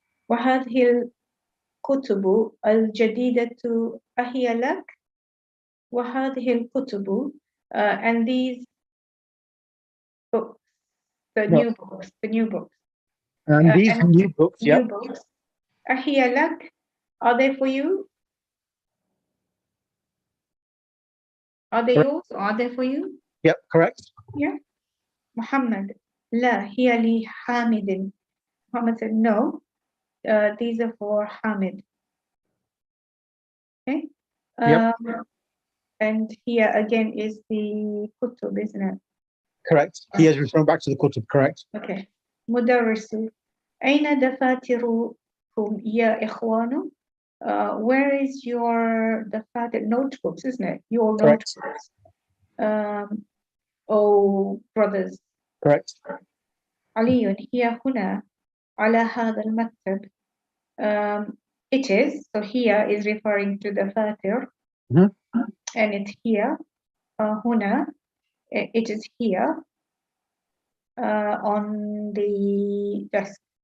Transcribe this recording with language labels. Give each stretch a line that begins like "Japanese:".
Arabic: وهذه الكتب الجديدة أهي لك. وهذه الكتب
English: and these books, the new books. And these new books, new books.
Arabic: أهي لك,
English: are they for you? Are they yours or are they for you? Yep, correct. Yeah.
Arabic: Muhammad, لا هي لحامد.
English: Muhammad said, no, these are for Hamid. Okay. Yep. And here again is the kutub, isn't it? Correct. He is referring back to the kutub, correct.
Arabic: Okay. Mudarrisu. أين دفاتركم يا إخوان?
English: Where is your dafatir notebooks, isn't it? Your Correct. notebooks. Oh, brothers. Correct.
Arabic: علي هي هنا على هذا المكتب.
English: It is, so here is referring to the fatir. And it's here. هنا, it is here on the desk.